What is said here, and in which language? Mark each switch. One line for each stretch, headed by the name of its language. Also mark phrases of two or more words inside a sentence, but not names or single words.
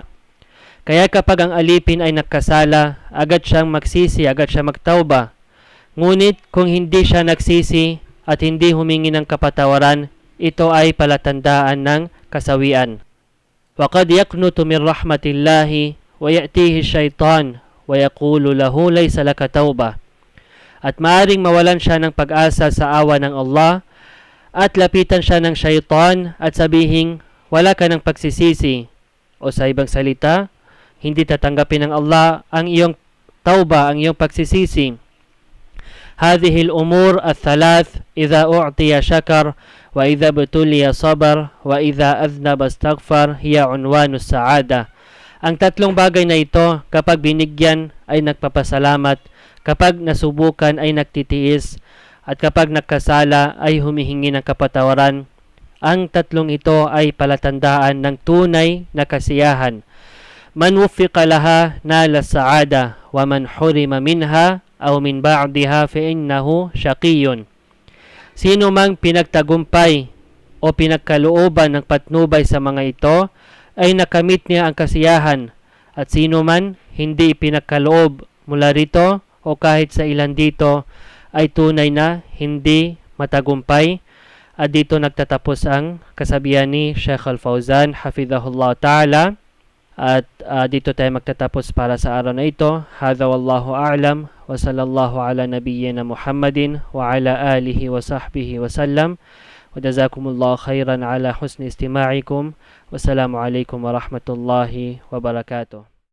Filipino: Kaya kapag ang alipin ay nagkasala, agad siyang magsisi, agad siya magtauba. Ngunit kung hindi siya nagsisi at hindi humingi ng kapatawaran, ito ay palatandaan ng kasawian.
Arabic: وَقَدْ يَقْنُتُ مِنْ رَحْمَةِ اللَّهِ وَيَأْتِيهِ الشَّيْطَانُ وَيَقُولُ لَهُ لَيْسَ لَكَ تَوْبَةٌ.
Filipino: At maaring mawalan siya ng pag-asa sa awa ng Allah at lapitan siya ng syaitan at sabihin, wala ka ng pagsisisi. O sa ibang salita, hindi tatanggapin ng Allah ang iyong tauba, ang iyong pagsisisi.
Arabic: هذه الأمور الثلاث إذا أعطي شكر وإذا ابتلي صبر وإذا أذنب استغفر هي عنوان السعادة.
Filipino: Ang tatlong bagay na ito, kapag binigyan ay nagpapasalamat, kapag nasubukan ay nagtitiis, at kapag nagkasala ay humihingi ng kapatawaran. Ang tatlong ito ay palatandaan ng tunay na kasiyahan.
Arabic: من وفق لها نال السعادة و من حرم منها أو من بعضها فإنه شقي.
Filipino: Sino mang pinagtagumpay o pinagkalooban ng patnubay sa mga ito ay nakamit niya ang kasiyahan, at sino man hindi pinagkaloob mula rito o kahit sa ilan dito ay tunay na hindi matagumpay. At dito nagtatapos ang kasabihan ni Sheikh Al-Fawzan
Arabic: حفظه الله تعالى.
Filipino: At dito tayo magtatapos para sa araw na ito.
Arabic: هذا والله أعلم وصلى الله على نبينا محمد وعلى آله وصحبه وسلم. وجزاكم الله خيرا على حسن استماعكم. والسلام عليكم ورحمة الله وبركاته.